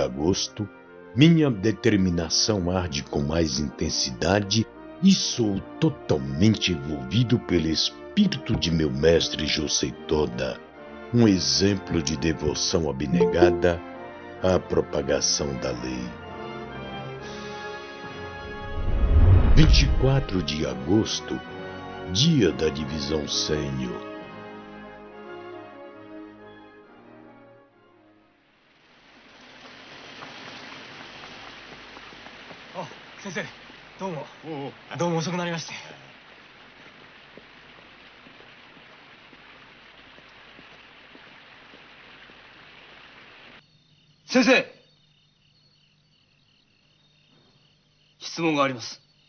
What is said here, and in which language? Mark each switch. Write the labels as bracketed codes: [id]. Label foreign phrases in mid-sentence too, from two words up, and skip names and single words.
[pt] agosto, minha determinação arde com mais intensidade e sou totalmente envolvido pelo espírito de meu mestre Josei Toda, um exemplo de devoção abnegada à propagação da lei. 24 de agosto, dia da divisão sênior. [ja] Sensei, どうも遅くなりまして。先生、質問があります。